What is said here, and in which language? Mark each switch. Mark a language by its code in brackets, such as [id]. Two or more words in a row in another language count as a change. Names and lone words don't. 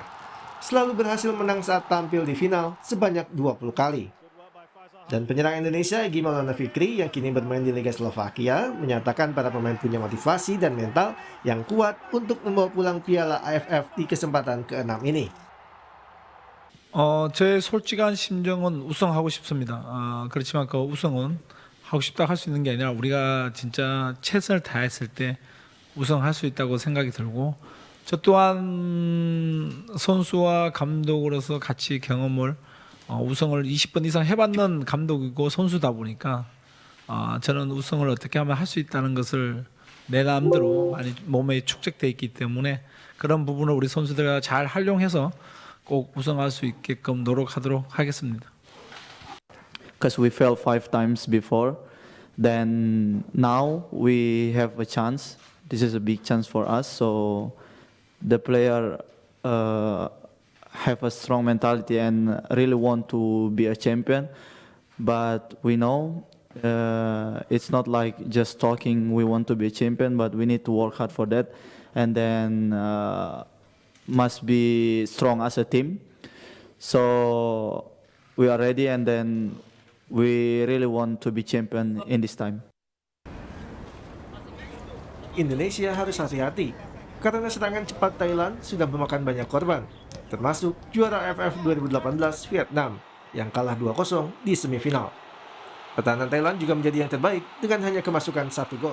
[id] Selalu berhasil menang saat tampil di final sebanyak 20 kali. Dan penyerang Indonesia, Egy Maulana Fikri, yang kini bermain di Liga Slovakia, menyatakan para pemain punya motivasi dan mental yang kuat untuk membawa pulang Piala AFF di kesempatan ke-6 ini. [ko] 제 솔직한 심정은 우승하고 싶습니다. 그렇지만 그 우승은 하고 싶다 할 수 있는 게 아니라 우리가 진짜 최선을 다했을 때 우승할 수 있다고 생각이 들고, 저 또한 선수와 감독으로서 같이 경험을 우승을 20번 이상 해봤는 감독이고 선수다 보니까 저는 우승을 어떻게 하면 할 수 있다는 것을 내 마음대로 많이 몸에 축적돼 있기 때문에 그런 부분을 우리 선수들과 잘 활용해서 꼭 우승할 수 있게끔 노력하도록 하겠습니다. [en] Because we failed 5 times before, then now we have a chance. This is a big chance for us. So the player have a strong mentality and really want to be a champion. But we know it's not like just talking. We want to be a champion, but we need to work hard for that, and then must be strong as a team. So we are ready, and then we really want to be champion in this time. [id] Indonesia harus hati-hati karena serangan cepat Thailand sudah memakan banyak korban, termasuk juara AFF 2018 Vietnam yang kalah 2-0 di semifinal. Pertahanan Thailand juga menjadi yang terbaik dengan hanya kemasukan 1 gol.